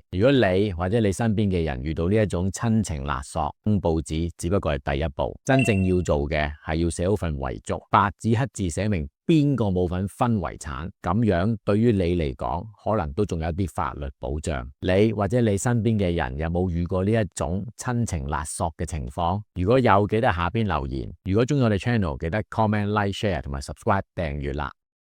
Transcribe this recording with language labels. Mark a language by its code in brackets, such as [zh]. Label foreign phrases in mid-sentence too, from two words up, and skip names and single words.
[yue] 如果你或者你身邊嘅人遇到呢一種親情勒索，登報紙只不過係第一步，真正要做嘅係要寫好份遺囑，白紙黑字寫明邊個冇份分遺產，咁樣對於你嚟講，可能都仲有啲法律保障。你或者你身邊嘅人有冇遇過呢一種親情勒索嘅情況？如果有，記得下邊留言。如果中意我哋 channel，記得 [en] comment、like、share [yue] 同埋 subscribe 訂閱啦。